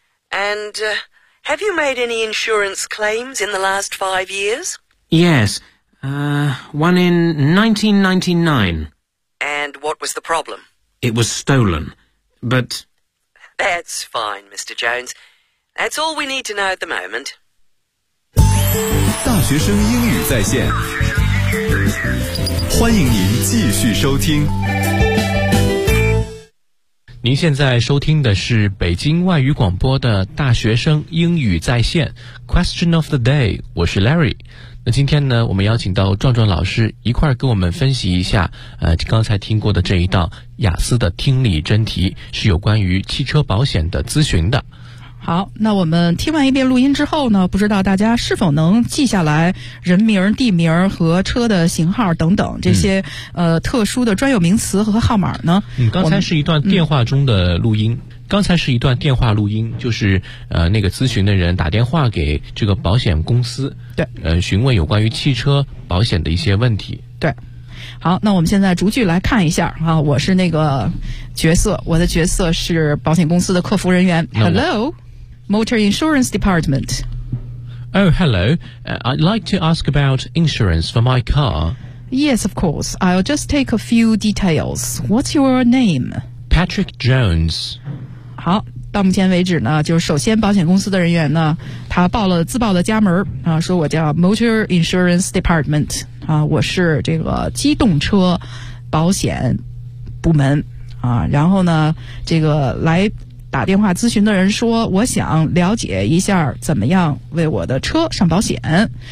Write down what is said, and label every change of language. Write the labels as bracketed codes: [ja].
[en] And, have you made any insurance claims in the last 5 years? Yes, one in 1999. And what was the problem? It was stolen, but... That's fine, Mr. Jones. That's all we need to know at the moment. [zh] 大学生英语在线，欢迎您继续收听。您现在收听的是北京外语广播的大学生英语在线 Question of the Day， 我是 Larry。那今天呢，我们邀请到壮壮老师一块儿跟我们分析一下刚才听过的这一道雅思的听力真题，是有关于汽车保险的咨询的。好，那我们听完一遍录音之后呢，不知道大家是否能记下来人名、地名和车的型号等等这些、特殊的专有名词和号码呢？刚才是一段电话中的录音，刚才是一段电话录音，就是那个咨询的人打电话给这个保险公司，对，询问有关于汽车保险的一些问题。对，好，那我们现在逐句来看一下啊，我是那个角色，我的角色是保险公司的客服人员。 [en] Hello, Motor Insurance Department. Oh, hello. I'd like to ask about insurance for my car. Yes, of course. I'll just take a few details. What's your name? Patrick Jones. [zh] 好，到目前为止呢，就是首先保险公司的人员呢，他报了自报的家门啊，说我叫 Motor Insurance Department 啊，我是这个机动车保险部门。啊，然后呢，这个来打电话咨询的人说，我想了解一下怎么样为我的车上保险。